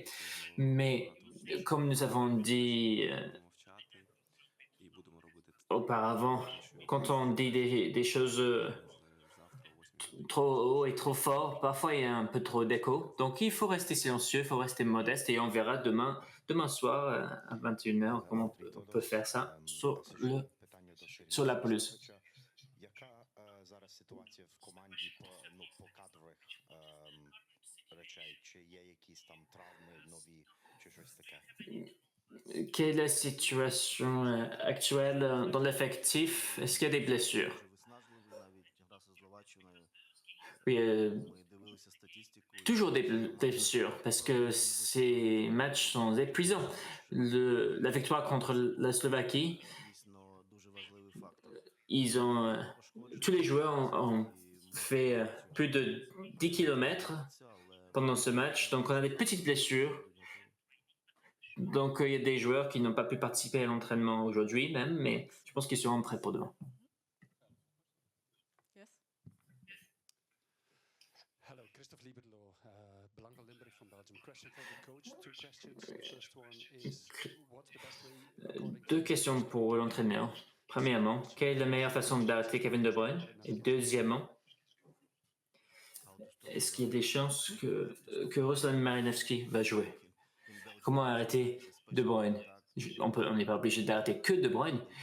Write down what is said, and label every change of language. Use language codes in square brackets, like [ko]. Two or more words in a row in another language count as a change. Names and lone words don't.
[fr] Mais comme nous avons dit auparavant, quand on dit des choses trop haut et trop fort, parfois il y a un peu trop d'écho. Donc il faut rester silencieux, il faut rester modeste et on verra demain soir à 21h comment on peut faire ça sur la pelouse. [uk] Яка зараз ситуація в команді по кадрових речей? Чи є якісь там травми нові, чи щось таке? [fr] Quelle est la situation actuelle dans l'effectif? Est-ce qu'il y a des blessures? Oui, toujours des blessures parce que ces matchs sont épuisants. La victoire contre la Slovaquie, ils ont, tous les joueurs ont fait plus de 10 kilomètres pendant ce match, donc on a des petites blessures. Donc il y a des joueurs qui n'ont pas pu participer à l'entraînement aujourd'hui même, mais je pense qu'ils seront prêts pour demain. [en] Yes. Hello, Christophe Lieberlo, Blanca Limburg from Belgium. Question for the coach. Two questions. The first one is, what's the best way according to [fr] Deux questions pour l'entraîneur. Premièrement, quelle est la meilleure façon d'arrêter Kevin De Bruyne? Et deuxièmement, est-ce qu'il y a des chances que Ruslan Marinovski va jouer? Comment arrêter De Bruyne? On n'est pas obligé d'arrêter que De Bruyne.